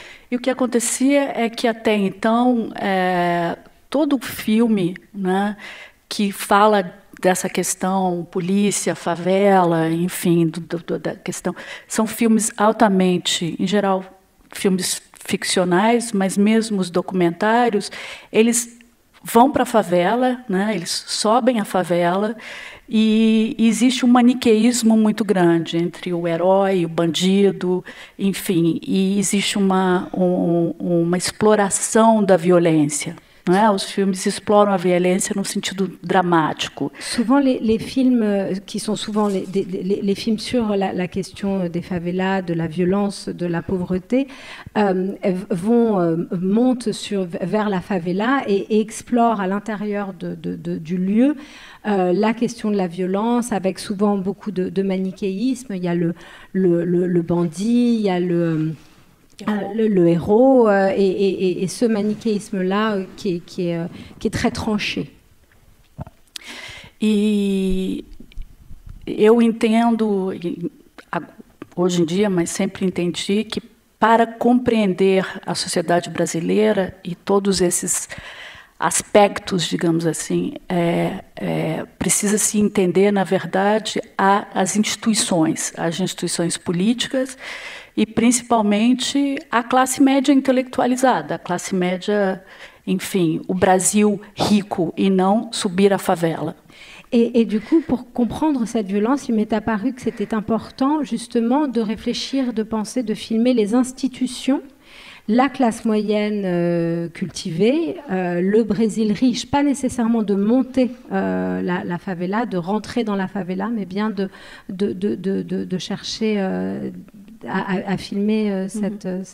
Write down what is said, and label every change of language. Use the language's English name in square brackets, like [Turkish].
[Portuguese] E o que acontecia é que até então todo filme, né, que fala dessa questão polícia, favela, enfim, da questão, são filmes altamente, em geral, filmes ficcionais, mas mesmo os documentários, eles vão para a favela, né, eles sobem a favela e existe um maniqueísmo muito grande entre o herói, o bandido, enfim, e existe uma exploração da violência. Não é? Os filmes exploram a violência num sentido dramático. [French] Souvent, les films qui sont souvent les films sur la question des favelas, de la violence, de la pauvreté, montent vers la favela et explorent à l'intérieur du lieu la question de la violence, avec souvent beaucoup de manichéisme. Il y a le bandit, il y a le héros, et ce manichéisme-là qui est très tranché. [Portuguese] E eu entendo, hoje em dia, mas sempre entendi, que para compreender a sociedade brasileira e todos esses aspectos, digamos assim, precisa se entender, na verdade, as instituições políticas e principalmente a classe média intelectualizada, a classe média, enfim, o Brasil rico e não subir a favela. [French] Et du coup, pour comprendre cette violence, il m'est apparu que c'était important justement de réfléchir, de penser, de filmer les institutions, la classe moyenne cultivée, le Brésil riche, pas nécessairement de monter la favela, de rentrer dans la favela, mais bien de chercher à filmer cette